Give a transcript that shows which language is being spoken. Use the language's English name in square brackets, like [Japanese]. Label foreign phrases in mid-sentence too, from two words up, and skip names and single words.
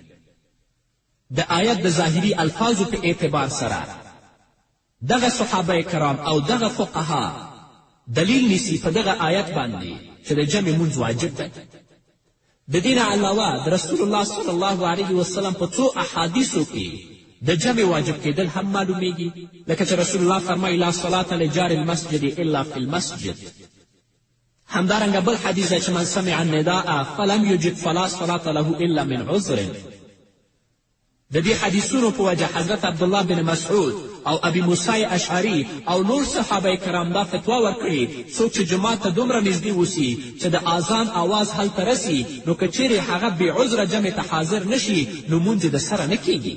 [Pashto] د آیت د ظاهري الفاظو په اعتبار سره دغه صحابه کرام او دغه فقها دلیل نیسي په دغه آیت باندې چې د جمع مونځ واجب دی. د دې نه علاوه د رسول الله [Arabic] صلی الله علیه وسلم [Pashto] په څو احادیثو کې د جمع واجب کېدل هم معلومیږي، لکه چې رسول الله فرمایي [Arabic] لا صلاة لجار المسجد الا فی المسجد. [Pashto] همدارنګه بل حدیث دی چې [Arabic] من سمع النداء فلم یجب فلا صلاة له الا من عذر. [Pashto] د دې حدیثونو په وجه حضرت عبدالله بن مسعود او ابي موسی اشعري او نور صحابه کرام دا فتوا ورکړي، څوک چې جماعت ته دومره نږدې اوسي چې د اذان آواز هلته رسي، نو که چیرې هغه بې عذره جمع ته حاضر نشي، نو مونځ د سره نه کیږي.